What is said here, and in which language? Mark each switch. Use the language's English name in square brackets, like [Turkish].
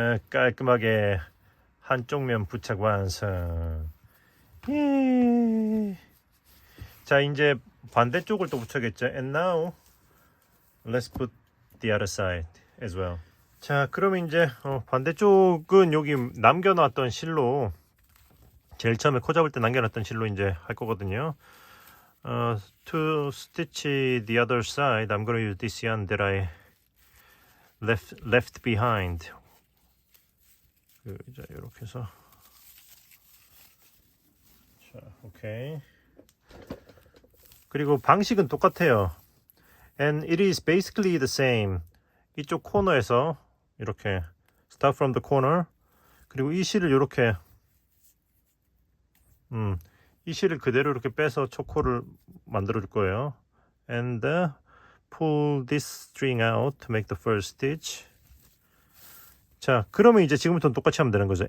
[Korean] 깔끔하게 한쪽 면 부착 완성. 예. 자, 이제 반대쪽을 또 붙여야겠죠. [English] And now let's put the other side as well. [Korean] 자, 그럼 이제 반대쪽은 여기 남겨놨던 실로 제일 처음에 코 잡을 때 남겨놨던 실로 이제 할 거거든요. [English] To stitch the other side, I'm going to use this yarn that I left behind [Korean] 자, 이렇게 해서 자, 오케이. 그리고 방식은 똑같아요. [English] And it is basically the same. [Korean] 이쪽 코너에서 이렇게 [English] start from the corner. [Korean] 그리고 이 실을 이렇게 이 실을 그대로 이렇게 빼서 초코를 만들어 줄 거예요. [English] And pull this string out to make the first stitch. [Korean] 자, 그러면 이제 지금부터는 똑같이 하면 되는 거죠.